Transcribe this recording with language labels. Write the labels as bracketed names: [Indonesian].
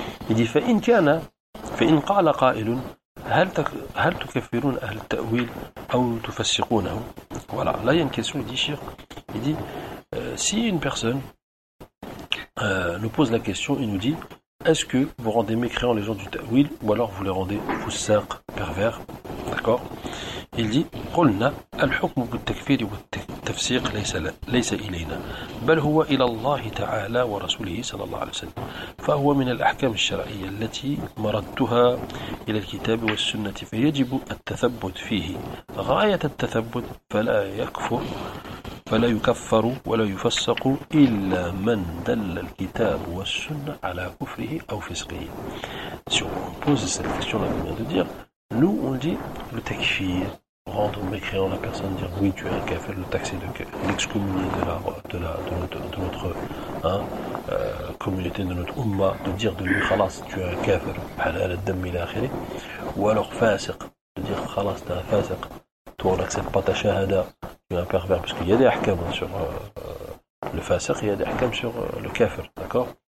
[French] Il dit, [Arabic] fa'in kiana, fa'in qala qa'ilun. هل تكفرون أهل التأويل أو تفسقونه؟ [French] Voilà, là il y a une question, il dit, Chir, il dit, si une personne nous pose la question, il nous dit, est-ce que vous rendez mécréants les gens du Ta'wil ou alors vous les rendez fussaq, pervers, d'accord? Il dit, [Arabic] قلنا الحكم بالتكفير والتفسيق ليس إلينا بل هو إلى الله تعالى ورسوله صلى الله عليه وسلم فهو من الأحكام الشرعية التي مردتها إلى الكتاب والسنة فيجب التثبت فيه غاية التثبت فلا يكفر فلا يكفر ولا يفسق إلا من دل الكتاب والسنة على كفره أو فسقه. [French] Si on pose cette question, on vient de dire, nous on dit le takfir, rendre mécréant la personne, dire oui tu es un kafir, le taxer, l'excommunier de notre hein, communauté, de notre umma, de dire de lui khalas tu es un kafir, [Arabic] halal ad-dam ila akhiri, [French] ou alors fasiq, de dire khalas t'es un fasiq, toi on n'accepte pas ta shahada, tu es un pervers, parce qu'il y a des ahkam sur le fasiq, il y a des ahkam sur le kafir, d'accord.